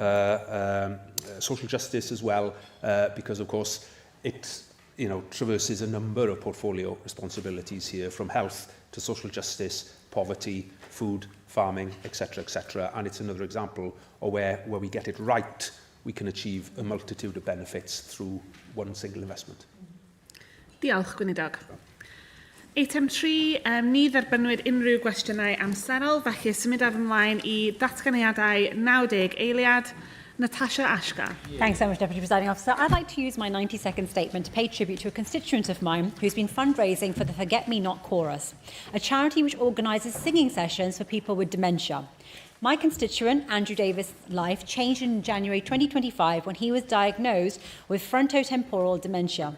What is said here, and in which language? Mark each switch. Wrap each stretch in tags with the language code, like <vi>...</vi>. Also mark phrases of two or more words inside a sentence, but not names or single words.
<en>social justice as well, because of course it traverses a number of portfolio responsibilities here, from health to social justice, poverty, food, farming, etc., and it's another example of where we get it right, we can achieve a multitude of benefits through one single investment.</en> <cy>Diolch, Gweinidog. Eitem 3, ni dderbynwyd unrhyw gwestiynau amserol, felly symud ar ymlaen I datganiadau 90 eiliad. Natasha Ashka.</cy> <en>Thanks so much, Deputy Presiding Officer. I'd like to use my 90-second statement to pay tribute to a constituent of mine who's been fundraising for the Forget Me Not Chorus, a charity which organises singing sessions for people with dementia. My constituent, Andrew Davis' life changed in January 2025 when he was diagnosed with frontotemporal dementia.</en>